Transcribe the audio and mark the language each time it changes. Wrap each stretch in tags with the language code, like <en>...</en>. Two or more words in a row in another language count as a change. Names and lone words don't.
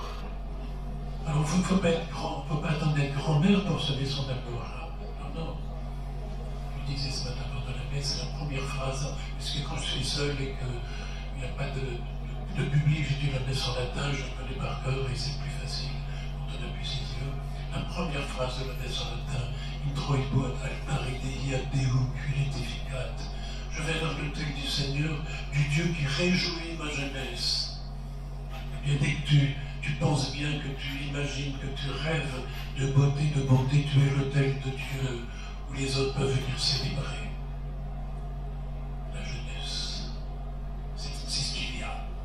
<fr>Alors, il ne faut pas être grand, il ne faut pas attendre d'être grand-mère pour semer son amour. Non, non. Je disais ce matin pendant la messe, c'est la première phrase, parce que quand je suis seul et qu'il n'y a pas de public, j'ai dû la messe en latin, je la connais par cœur et c'est plus facile quand on appuie ses yeux. La première phrase de la messe en latin,</fr> <la>Introibo ad altare Dei ad Deum culetificat.</la> <fr>Je vais vers l'autel du Seigneur, du Dieu qui réjouit ma jeunesse. Et bien, dès que tu penses bien, que tu imagines, que tu rêves de beauté, de bonté, tu es l'autel de Dieu où les autres peuvent venir célébrer. La jeunesse, c'est ce qu'il y a.</fr>